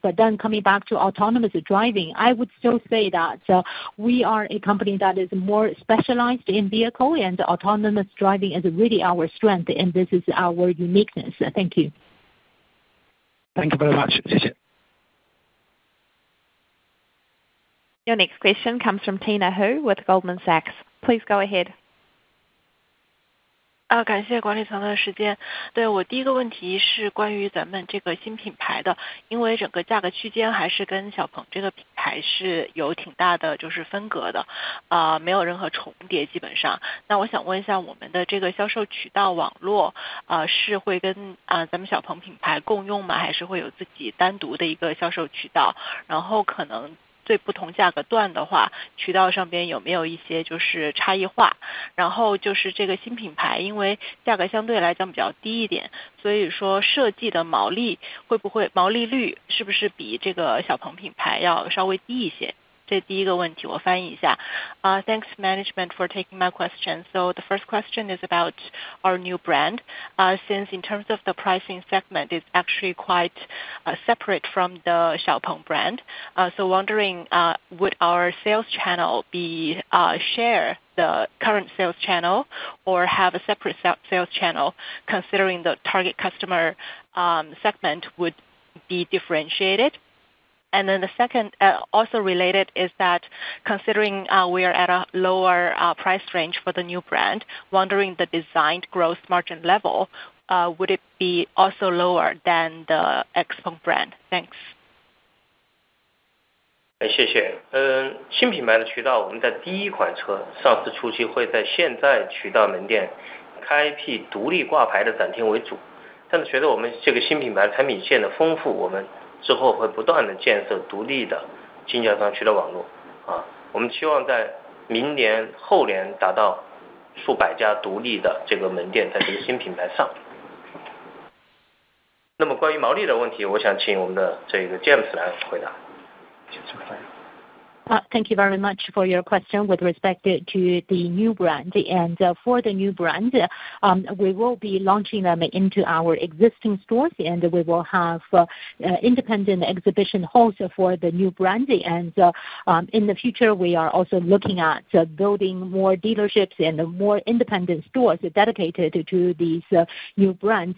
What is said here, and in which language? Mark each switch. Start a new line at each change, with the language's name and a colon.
English: But then coming back to autonomous driving, I would still say that we are a company that is more specialized in vehicle, and autonomous driving is really our strength, and this is our uniqueness. Thank you. Thank you very much.
Chinese: 谢谢。
English: Your next question comes from Tina Hu with Goldman Sachs. Please go ahead.
Chinese: 感谢管理层的时间。对，我第一个问题是关于咱们这个新品牌的，因为整个价格区间还是跟小鹏这个品牌是有挺大的就是分隔的，没有任何重叠基本上。那我想问一下，我们的这个销售渠道网络是会跟咱们小鹏品牌共用吗？还是会有自己单独的一个销售渠道？然后可能对不同价格段的话，渠道上边有没有一些就是差异化？然后就是这个新品牌，因为价格相对来讲比较低一点，所以说设计的毛利率是不是比这个小鹏品牌要稍微低一些？这第一个问题我翻译一下。
English: Thanks management for taking my question. So the first question is about our new brand. Since in terms of the pricing segment, it's actually quite separate from the Xiaopeng brand. So wondering, would our sales channel be share the current sales channel or have a separate sales channel, considering the target customer segment would be differentiated? And then the second, also related, is that considering we are at a lower price range for the new brand, wondering the designed gross margin level, would it be also lower than the XPeng brand? Thanks.
Chinese: 谢谢。新品牌的渠道，我们在第一款车上市初期会在现在渠道门店开辟独立挂牌的展厅为主，但是随着我们这个新品牌产品线的丰富，我们之后会不断的建设独立的经销商渠道网络。我们期望在明年后年达到数百家独立的这个门店在这个新品牌上。那么关于毛利的问题，我想请我们的这个 James 来回答。
English: Thank you very much for your question with respect to the new brand. And for the new brand, we will be launching them into our existing stores, and we will have independent exhibition halls for the new brand. And in the future, we are also looking at building more dealerships and more independent stores dedicated to these new brands.